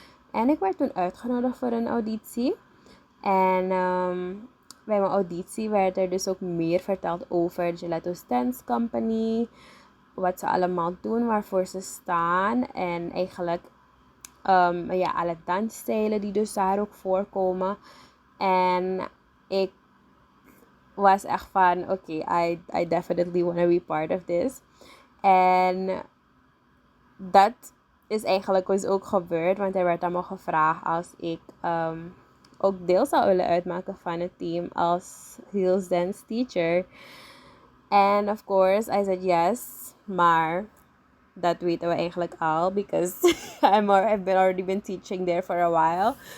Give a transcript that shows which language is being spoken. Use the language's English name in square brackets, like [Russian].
[Dutch] En ik werd toen uitgenodigd voor een auditie. En bij mijn auditie werd er dus ook meer verteld over Gelato's Dance Company, wat ze allemaal doen, waarvoor ze staan en eigenlijk ja, alle dansstijlen die dus daar ook voorkomen. En ik was echt van, oké, [English] I definitely want to be part of this. [Dutch] En dat is eigenlijk dus ook gebeurd, want er werd allemaal gevraagd als ik ook deel zou willen uitmaken van het team als heels dance teacher. [English] And of course, I said yes, [Dutch] maar dat weten we eigenlijk al, [English] because I've already been teaching there for a while.